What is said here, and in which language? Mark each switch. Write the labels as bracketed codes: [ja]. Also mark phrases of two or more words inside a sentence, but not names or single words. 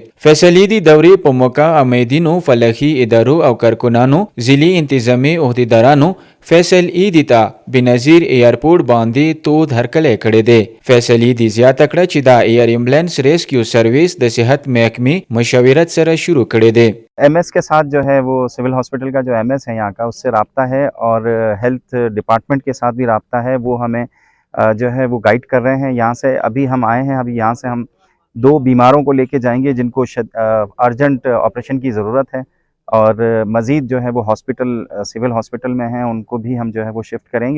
[ps] فیصلې دي دورې په موقع امیدینو فلاحي ادارو او کارکونانو ضلعي انتظامی عہدیدارانو فیصل ایدی ته بنظیر ایرپورټ باندې تود هرکلی کړی دی. فیصلې دي زیاته کړه چې دا ایر ایمبولانس ریسکیو سرویس د صحت محکمې مشاورت سره شروع کړی دی. [ur] ایم ایس کے ساتھ جو ہے وہ [en] civil hospital [ur] کا جو ایم ایس ہے یہاں کا اس سے رابطہ ہے اور [en] health department [ur] کے ساتھ بھی رابطہ ہے. وہ ہمیں جو ہے وہ گائیڈ کر رہے ہیں۔ یہاں سے ابھی ہم آئے ہیں، ابھی یہاں سے ہم 2 بیماروں کو لے کے جائیں گے جن کو [en] urgent operation [ur] کی ضرورت ہے اور مزید جو ہے وہ [en] hospital civil hospital [ur] میں ہیں، ان کو بھی ہم جو ہے وہ شفٹ کریں گے.